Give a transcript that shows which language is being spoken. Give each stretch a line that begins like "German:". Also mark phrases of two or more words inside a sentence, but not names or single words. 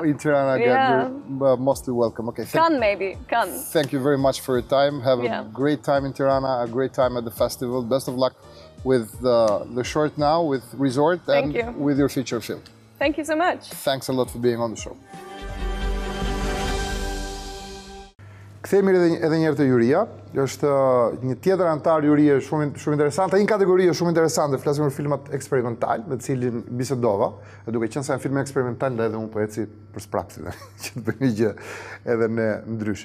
English: In Tirana again, you're mostly welcome. Okay. Cannes, maybe. Cannes. Thank you very much for your time. Have a great time in Tirana, a great time at the festival. Best of luck with the short now, with Resort, and with your feature film. Thank you so much. Thanks a lot for being on the show.
Albanian: Kthehemi edhe një herë te juria. Është një tjetër antar jurie shumë interesante, një kategori shumë interesante, flasim për filmat eksperimental, me të cilin bisedova, duke qenë se janë filma eksperimental, edhe unë po eci për sprapsi, që të bëjmë një gjë edhe ne ndryshe.